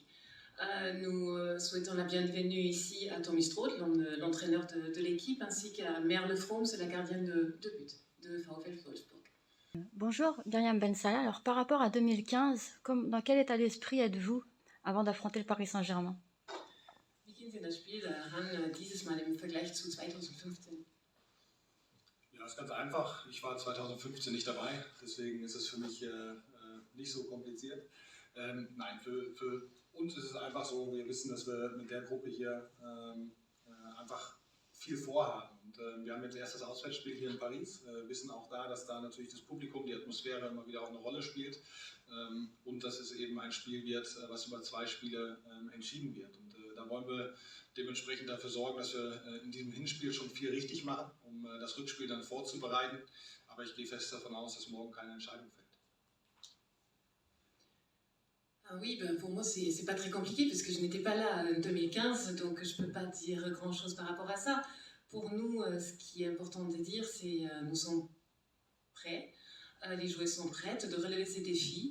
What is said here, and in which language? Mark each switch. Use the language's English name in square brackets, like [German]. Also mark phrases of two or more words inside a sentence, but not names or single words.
[French] Nous souhaitons la bienvenue ici à Tommy Stroot, l'entraîneur de l'équipe, ainsi qu'à Merle Froms, la gardienne de but de VfL Wolfsburg. Bonjour, Myriam Ben Salah. Alors, par rapport à 2015, dans quel état d'esprit êtes-vous avant d'affronter le Paris Saint-Germain? [German] Wie gehen Sie in das Spiel ran, dieses Mal im Vergleich zu 2015? Ja, ist ganz einfach. Ich war 2015 nicht dabei, deswegen ist es für mich nicht so kompliziert. Nein, für uns ist es einfach so, wir wissen, dass wir mit der Gruppe hier einfach viel vorhaben. Und wir haben jetzt erst das Auswärtsspiel hier in Paris, wissen auch da, dass da natürlich das Publikum, die Atmosphäre immer wieder auch eine Rolle spielt und dass es eben ein Spiel wird, was über 2 Spiele entschieden wird. Und da wollen wir dementsprechend dafür sorgen, dass wir in diesem Hinspiel schon viel richtig machen, um das Rückspiel dann vorzubereiten. Aber ich gehe fest davon aus, dass morgen keine Entscheidung fällt. [French] Oui, pour moi, c'est pas très compliqué parce que je n'étais pas là en 2015, donc je peux pas dire grand-chose par rapport à ça. Pour nous, ce qui est important de dire, c'est nous sommes prêts, les joueurs sont prêtes de relever ces défis.